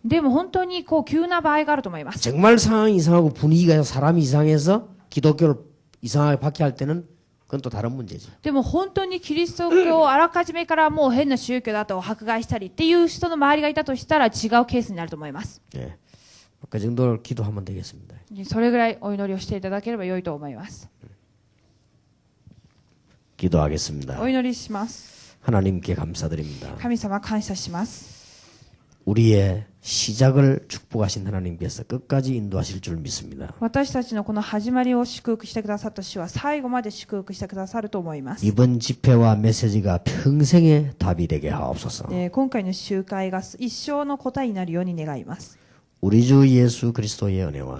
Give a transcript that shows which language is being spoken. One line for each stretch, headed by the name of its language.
Japanese: でも本当にこう急な場合があると思います。
Korean: 정말 상황이 이상하고 분위기가 사람이 이상해서 기독교를 이상하게 받게 할 때는 그건 또 다른 문제죠.
Japanese: でも本当にキリスト教をあらかじめからもう変な宗教だと迫害したりっていう人の周りがいたとしたら違うケースになると思います。
Korean: 예. 그 정도를 기도하면 되겠습니다.
Japanese: それぐらいお祈りをしていただければ良いと思います。
Korean: 기도하겠습니다.
Japanese: お祈りします。
Korean: 하나님께 감사드립니다.
Japanese: 神様感謝します。
Korean: 우리의 시작을 축복하신 하나님께서 끝까지 인도하실 줄 믿습니다.
Japanese: 私たちのこの始まりを祝福してくださった主は最後まで祝福してくださると思います。
Korean: 이번 집회와 메시지가 평생의 답이 되게 하옵소서.
Japanese: 今回の集会が一生の答えになるように願います。
Korean: 우리 주 예수 그리스도의 은혜와